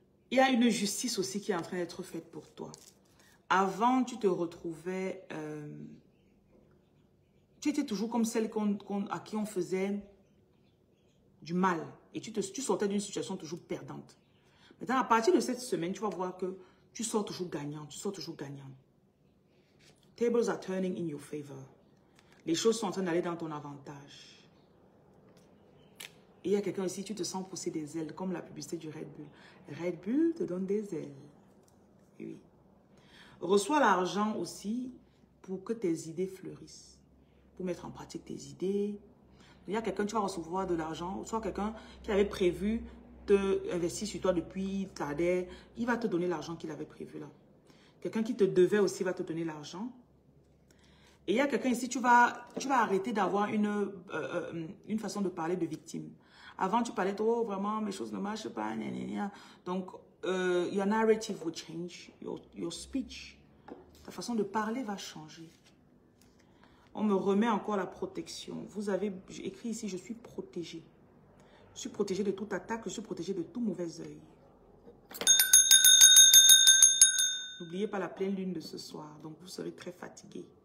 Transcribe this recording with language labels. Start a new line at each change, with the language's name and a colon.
French: Il y a une justice aussi qui est en train d'être faite pour toi. Avant, tu te retrouvais... tu étais toujours comme celle à qui on faisait du mal. Et tu sortais d'une situation toujours perdante. Maintenant, à partir de cette semaine, tu vas voir que tu sors toujours gagnant. Tu sors toujours gagnant.
English: Tables are turning in your favor.
French: Les choses sont en train d'aller dans ton avantage. Et il y a quelqu'un ici, tu te sens pousser des ailes, comme la publicité du Red Bull. Red Bull te donne des ailes. Et oui. Reçois l'argent aussi pour que tes idées fleurissent. Pour mettre en pratique tes idées. Il y a quelqu'un, tu vas recevoir de l'argent, soit quelqu'un qui avait prévu de investir sur toi depuis tardais, il va te donner l'argent qu'il avait prévu là. Quelqu'un qui te devait aussi va te donner l'argent. Et il y a quelqu'un ici, tu vas arrêter d'avoir une façon de parler de victime. Avant, tu parlais, oh, vraiment, mes choses ne marchent pas. Gna, gna, gna.
English: Donc, your narrative will change, your speech.
French: Ta façon de parler va changer. On me remet encore la protection. Vous avez écrit ici, je suis protégée. Je suis protégée de toute attaque, je suis protégée de tout mauvais œil. N'oubliez pas la pleine lune de ce soir, donc vous serez très fatigué.